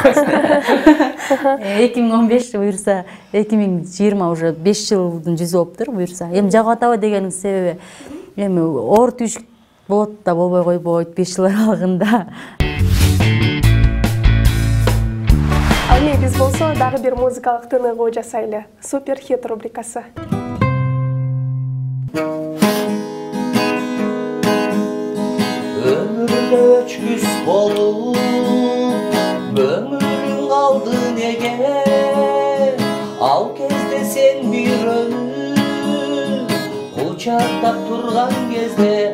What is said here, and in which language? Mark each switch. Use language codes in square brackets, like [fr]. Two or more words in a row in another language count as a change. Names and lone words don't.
[ky] 2015 буйрса 2020 уже 5 жылдын жүзү болуптур буйрса. Эми жагып атабы дегенин себеби эми оор түйшүк болот да болбой койбойт 5 жыл аралыгында. Ал эми биз болсо дагы бир музыкалык тыныгуу жасайлы. Супер хит рубрикасы. Ömürde öçküs bolup, ömürün kaldı nege? Al kezde sen bir ömür, kucakta turgan kezde.